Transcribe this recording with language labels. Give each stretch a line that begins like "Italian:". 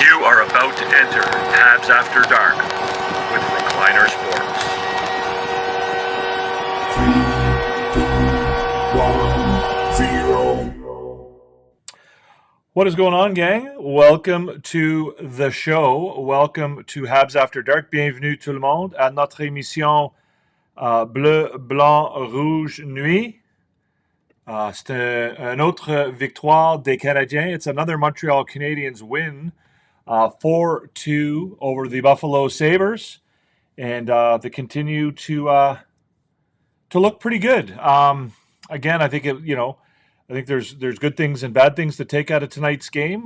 English: You are about to enter Habs After Dark with Recliner Sports. 3, 2, 1, 0. What is going on, gang? Welcome to the show. Welcome to Habs After Dark.
French: Bienvenue tout le monde à notre émission Bleu, Blanc, Rouge, Nuit. C'est une autre victoire des Canadiens.
English: It's another Montreal Canadiens win, 4-2 over the Buffalo Sabres, and they continue to look pretty good. Again, I think I think there's good things and bad things to take out of tonight's game.